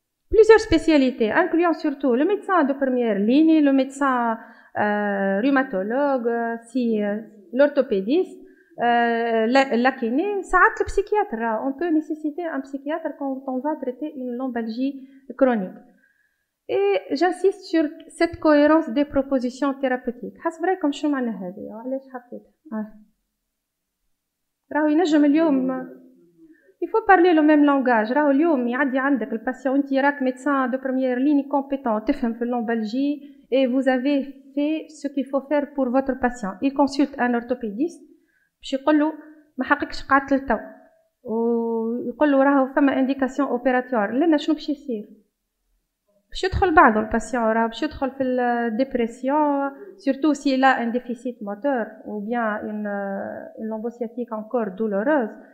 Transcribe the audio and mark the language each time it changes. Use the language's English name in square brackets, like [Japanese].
[French] Plusieurs spécialités, incluant surtout le médecin de première ligne, le médecin rhumatologue, l'orthopédiste, la kiné, le psychiatre. On peut nécessiter un psychiatre quand on va traiter une lombalgie chronique. Et j'insiste sur cette cohérence des propositions thérapeutiques. [Arabic] حسب رايكم شنو معناها هذه؟ علاش حطيتها؟ راهو ينجم اليوم [French] Il faut parler le même langage. [Arabic] راهو اليوم يعدي عندك الباسيون انت راك [French] médecin de première ligne compétent [Arabic] تفهم في اللومبالجي [French] et vous avez fait ce qu'il faut faire pour votre patient. Il consulte un orthopédiste [Arabic] باش يقول له ما حقكش قعدت للتو ويقول له راهو فما انديكاسيون اوبيراتوار لنا شنو باش يصير باش يدخل بعضه الباسيون راه باش يدخل في الديبرسيون [French] surtout s'il a un déficit moteur ou bien une lombo-sciatique encore douloureuse.